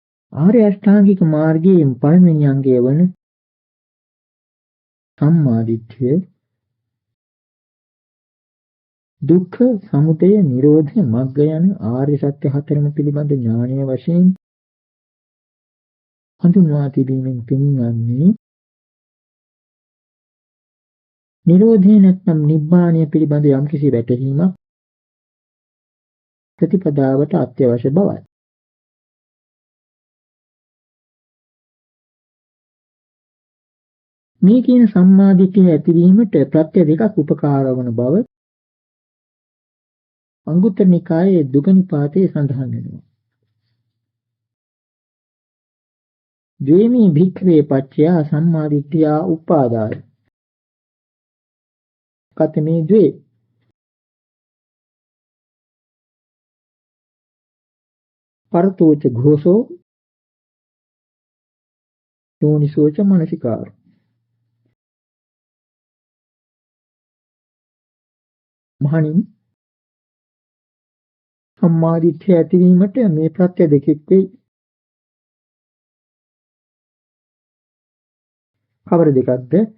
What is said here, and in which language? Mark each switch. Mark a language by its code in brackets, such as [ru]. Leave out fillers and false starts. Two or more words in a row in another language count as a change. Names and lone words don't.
[si] ආර්ය අෂ්ටාංගික මාර්ගයේ පළවෙනි අංගය වන සම්මා දිට්ඨිය දුක්ඛ සමුදය නිරෝධ මග්ග යන ආර්ය සත්‍ය හතරම පිළිබඳ ඥානය වශයෙන් හඳුන්වා තිබීමෙන් පෙනීයන්නේ නිරෝධය නැත්නම් නිබ්බාණය පිළිබඳ යම්කිසි වැටහීමක් ප්‍රතිපදාවට අත්‍යවශ්‍ය බවයි. මේ කියන සම්මා දිට්ඨිය ඇතිවීමට ප්‍රත්‍ය දෙකක් උපකාර වන බව අංගුත්තර නිකායේ දුගනිපාතයේ සඳහන් වෙනවා. [pi] ද්වේමී භික්ඛවේ පච්චයා සම්මා දිට්ඨියා උපාදාය. කතමේ ද්වේ පරතෝච ඝෝසෝ යෝනිසෝච මනසිකාර. [si] මහණෙනි සම්මා දිට්ඨිය ඇතිවීමට මේ ප්‍රත්‍ය දෙකෙක් වෙයි. කවර දෙකක්ද?